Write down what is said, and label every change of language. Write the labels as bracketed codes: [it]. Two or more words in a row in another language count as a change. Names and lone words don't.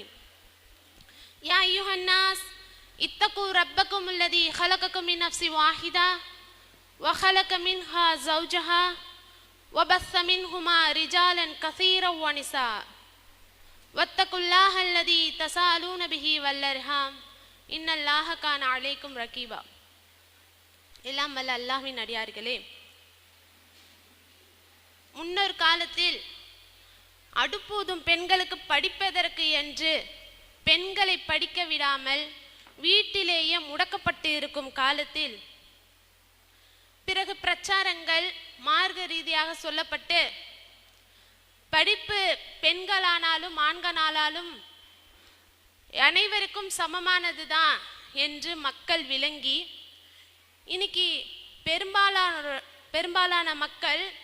[ar] يا أيها الناس اتقوا ربكم الذي خلقكم من نفس واحدة وخلق منها زوجها وبث منهما رجالا كثيرا ونساء واتقوا الله الذي تساءلون به والأرحام إن الله كان عليكم رقيبا. [ta] எல்லாம் வல்ல அல்லாஹ்வின் அடியார்களே, முன்னொரு காலத்தில் அடுப்பூதும் பெண்களுக்கு படிப்பதற்கு என்று பெண்களை படிக்க விடாமல் வீட்டிலேயே முடக்கப்பட்டு இருக்கும் காலத்தில் பிறகு பிரச்சாரங்கள் மார்க்க ரீதியாக சொல்லப்பட்டு படிப்பு பெண்களானாலும் ஆண்களானாலும் அனைவருக்கும் சமமானதுதான் என்று மக்கள் விளங்கி இன்னைக்கு பெரும்பாலான மக்கள்